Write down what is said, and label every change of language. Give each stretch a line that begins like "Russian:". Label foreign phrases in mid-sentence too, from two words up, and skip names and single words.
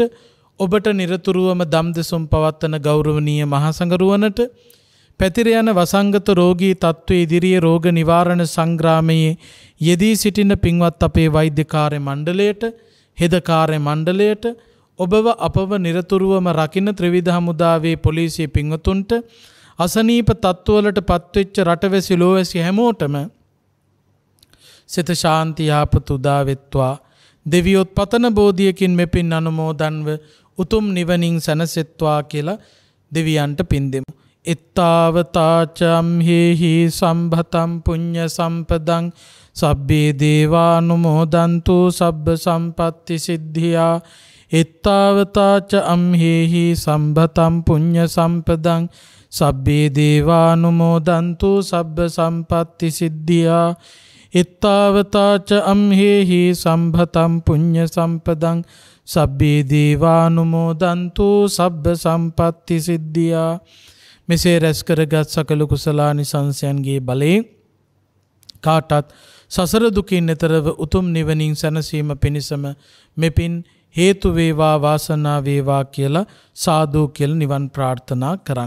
Sinhala: ඔබට නිරතුරුවම දම් දෙසුම් පවත්වන ගෞරවනීය මහසඟරුවනට පැතිර යන වසංගත රෝගී තත්ත්වයේ ඉදිරියේ රෝග නිවාරණ සංග්‍රාමයේ යෙදී සිටින පින්වත් අපේ වෛද්‍ය කාර්ය මණ්ඩලයට හෙද කාර්ය මණ්ඩලයට ඔබව අපව නිරතුරුවම රකින්න ත්‍රිවිධ හමුදාවේ පොලිසිය පින්වතුන්ට අසනීප තත්ත්වවලට පත්වෙච්ච රටවැසි ලෝවැසි හැමෝටම සිත ශාන්ති යහපත උදා වෙත්වා. දෙවියොත් පතන බෝධියකින් මෙපින් අනුමෝදන්ව උතුම් නිවනින් සැනසෙත්වා කියලා දෙවියන්ට පින් දෙමු.
Pali: එත්තාවතාචම්හෙහි සම්භතම් පුඤ්ඤ සම්පදං සබ්බේ දේවානුමෝදන්තු සබ්බ සම්පත්ති සිද්ධියා. එත්තාවතාච අම්හෙහි සම්භතම් පුඤ්ඤ සම්පදං සබ්බේ දේවානුමෝදන්තු සබ්බ සම්පත්ති සිද්ධියා. එත්තාවතාච අම්හෙහි සම්භතම් පුඤ්ඤ සම්පදං සබ්බේ දේවානුමෝදන්තු සබ්බ සම්පත්ති සිද්ධියා.
Sinhala: මෙසේ රැස් කරගත් සකල කුසලානිසංසයන්ගේ බලයෙන් කාටත් සසර දුකින් එතරව උතුම් නිවනින් සැනසීම පිණිසම මෙපින් හේතු වේවා වාසනාව වේවා කියලා සාදු කියලා නිවන් ප්‍රාර්ථනා කරන්න.